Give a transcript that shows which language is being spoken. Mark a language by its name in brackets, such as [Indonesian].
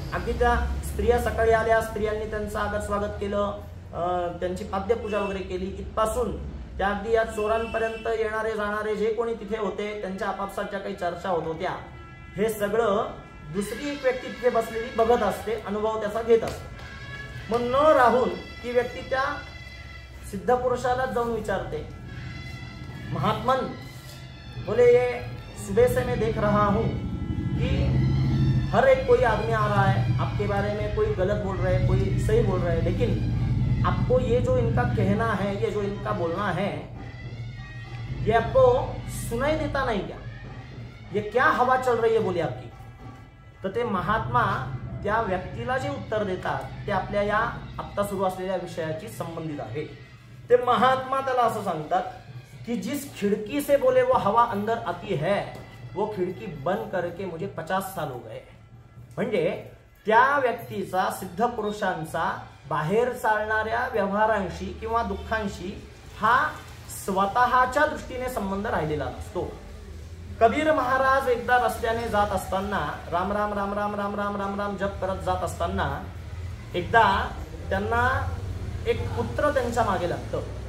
[Marathi] अगदी त्या स्त्रिया सकाळी आल्या, स्त्रियांनी त्यांचं आदर स्वागत केलं, त्यांची पाद्यपूजा वगैरे केली. इथपासून त्या अगदी या चोरांपर्यंत येणारे जाणारे जे कोणी तिथे होते, त्यांच्या आपापसात ज्या काही चर्चा होत होत्या, हे सगळं दुसरी एक व्यक्ती तिथे बसलेली बघत असते, अनुभव त्याचा घेत असते. मग न राहून ती व्यक्ती त्या सिद्ध पुरुषाला जाऊन विचारते, [Hindi] महात्मन बोले ये सुबह से मैं देख रहा हूं कि हर एक कोई आदमी आ रहा है आपके बारे में, कोई गलत बोल रहा है, कोई सही बोल रहा है, लेकिन आपको ये जो इनका कहना है, ये जो इनका बोलना है, ये आपको सुनाई देता नहीं क्या? ये क्या हवा चल रही है बोली आपकी? [Marathi] तर ते महात्मा त्या व्यक्तीला जे उत्तर देतात ते आपल्या या आत्ता सुरू असलेल्या विषयाशी संबंधित आहे. ते महात्मा त्याला असं सांगतात कि [Hindi] जिस खिड़की से बोले वो हवा अंदर आती है, वो खिड़की बंद करके मुझे 50 साल हो गए. [Marathi] म्हणजे त्या व्यक्तीचा, सिद्ध पुरुषांचा बाहेर चालणाऱ्या व्यवहारांशी किंवा दुःखांशी हा स्वतःच्या दृष्टीने संबंध राहिलेला नसतो. कबीर महाराज एकदा रस्त्याने जात असताना राम राम राम राम राम राम राम राम जप करत जात असताना एकदा त्यांना एक पुत्र त्यांच्या मागे लागतं.